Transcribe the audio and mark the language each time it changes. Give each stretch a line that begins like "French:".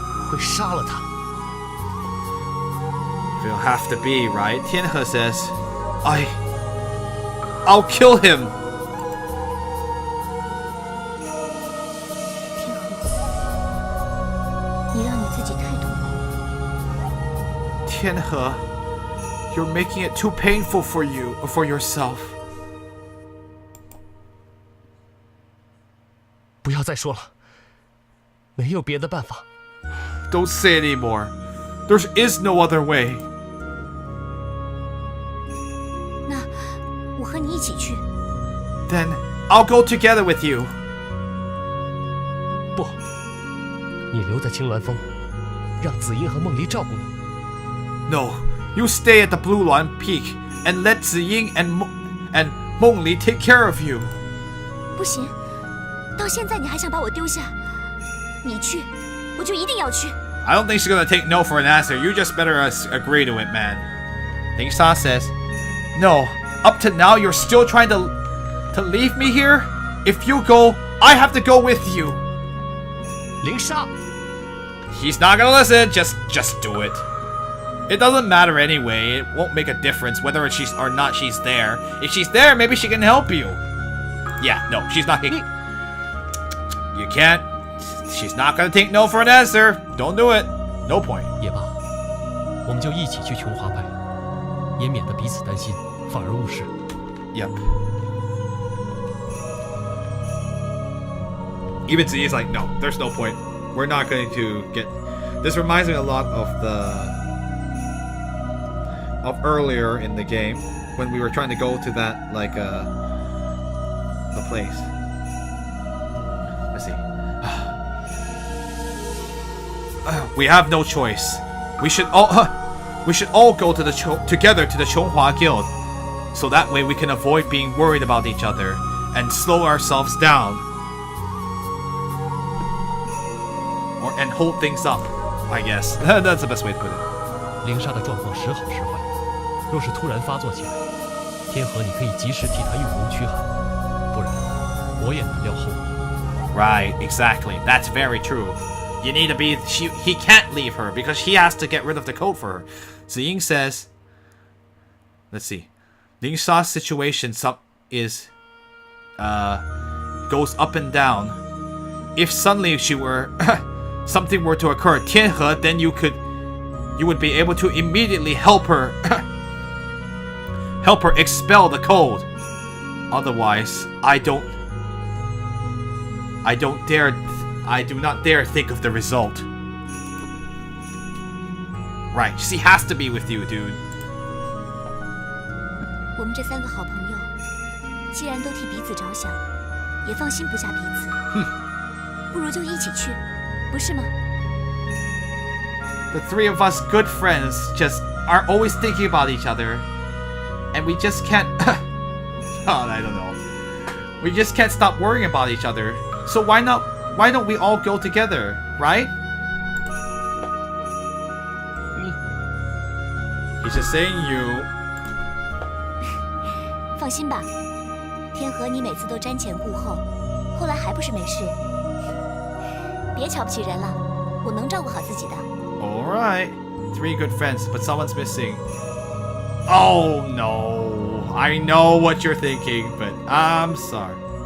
Chinese: 会杀了他。
English: It'll have to be, right? Tianhe says, I'll kill him.
Chinese: 天河，你让你自己太痛苦。
English: Tianhe, you're making it too painful for yourself.
Chinese: 不要再说了，没有别的办法。
English: Don't say anymore. There is no other way.
Chinese: 那我和你一起去。
English: Then I'll go together with you.
Chinese: 不，你留在青鸾峰，让紫英和梦离照顾你。
English: No, you stay at the Blue Luan Peak and let Ziying and Meng Li take care of you.
Chinese: 不行，到现在你还想把我丢下？你去，我就一定要去。
English: I don't think she's gonna take no for an answer. You just better agree to it, man. Ling Sha says, No, up to now you're still trying to leave me here? If you go, I have to go with you.
Chinese: 灵莎，
English: He's not gonna listen. Just do it. It doesn't matter anyway. It won't make a difference whether she's or not she's there. If she's there, maybe she can help you. Yeah, no, she's not. You can't. She's not gonna take no for an answer. Don't do it. No point.
Chinese: 也罢，我们就一起去琼华派，也免得彼此担心，反而误事。
English: Yep. Even Ziyi's like, no, there's no point. We're not going to get. This reminds me a lot of earlier in the game when we were trying to go to that the place. Let's see. We have no choice. We should all go to together to the Chonghua Guild, so that way we can avoid being worried about each other and slow ourselves down, and hold things up. I guess that's the best way to put it.
Chinese: 灵莎的状况时好时坏，若是突然发作起来，天河你可以及时替他用功驱寒，不然我也难料后果。
English: Right, exactly. That's very true. You need to be. He can't leave her because he has to get rid of the code for her. Ziying says. Let's see. Ling Sha's situation goes up and down. If suddenly something were to occur, Tianhe, then you would be able to immediately help her expel the code. Otherwise, I don't dare I do not dare think of the result. Right, she has to be with you, dude.
Chinese: 我们这3个好朋友，既然都替彼此着想，也放心不下彼此。不如就一起去，不是吗？
English: The 3 of us good friends just are always thinking about each other. And we just can't... oh, I don't know. We just can't stop worrying about each other. So why don't we all go together, right? He's just saying you.
Chinese: 放心吧，天河你每次都瞻前顾后，后来还不是没事。别瞧不起人了，我能照顾好自己的。
English: Alright. 3 good friends, but someone's missing. Oh no. I know what you're thinking, but I'm sorry.